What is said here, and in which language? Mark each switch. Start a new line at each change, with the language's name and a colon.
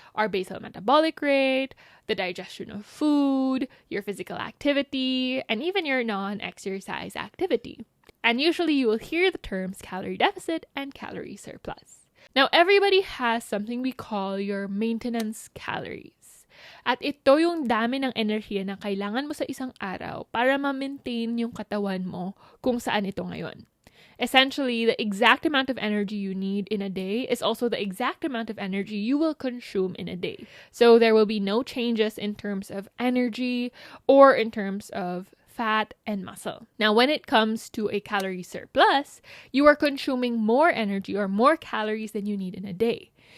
English: Our basal metabolic rate, the digestion of food, your physical activity, and even your non-exercise activity. And usually you will hear the terms calorie deficit and calorie surplus. Now, everybody has something we call your maintenance calories.
Filipino: At ito yung dami ng enerhiya na kailangan mo sa isang araw para ma-maintain yung katawan mo kung saan ito ngayon.
English: Essentially, the exact amount of energy you need in a day is also the exact amount of energy you will consume in a day. So there will be no changes in terms of energy or in terms of fat and muscle. Now, when it comes to a calorie surplus, you are consuming more energy or more calories than you need in a day.